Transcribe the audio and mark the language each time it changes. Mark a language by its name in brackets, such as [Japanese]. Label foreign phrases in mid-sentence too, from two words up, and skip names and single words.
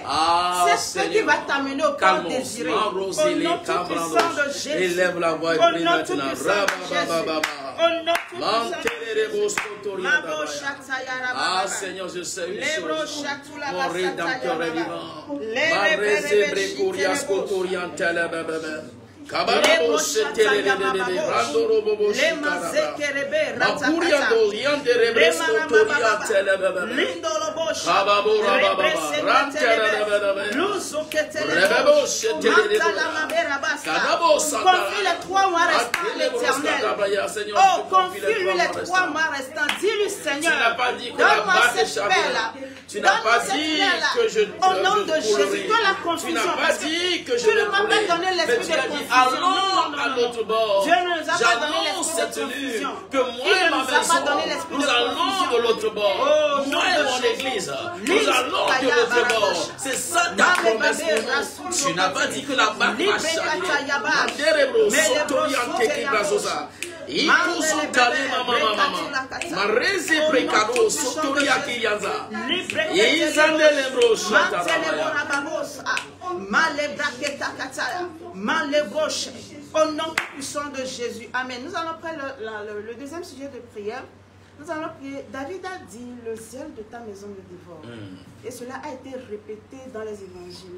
[French] Cette paix qui va t'amener au port désiré. Au nom tout puissant de Jésus. Élève la voix et prie maintenant. Au nom tout puissant de Jésus. Ah Seigneur, je sais une chose. Mon rédempteur est vivant. Ma rézébré corias cotorian telebebe. Kabarabo setele bebe randoro bobo shikaraba. Mapuria dolian de rebres cotorian telebebe. Kababo rababa rantelebebe. Rebebo setele bebe. Kadabo satara. Confie les 3 mois restants à l'Éternel. Oh, confie-lui les 3 mois restants. Dis-lui, Seigneur, tu n'as pas dit que donne-moi la cette paix-là. Tu n'as pas dit que je au nom de Jésus, que la confusion. Tu n'as pas dit que je tu ne m'as pas donné l'esprit de confusion. Allons à l'autre bord. Dieu ne nous a pas donné J'annonce l'esprit de cette nuit confusion. que moi et ma maison, nous allons de l'autre bord. Moi et mon église, nous allons de l'autre bord. C'est ça ta promesse pour nous. Tu n'as pas dit que la barque va changer. Ikusutale mama marezi prekado sotoria kiyanza izandele broshata au nom puissant de Jésus. Amen. Nous allons prendre le deuxième sujet de prière. Nous allons prier. David a dit, le zèle de ta maison me dévore. Et cela a été répété dans les évangiles.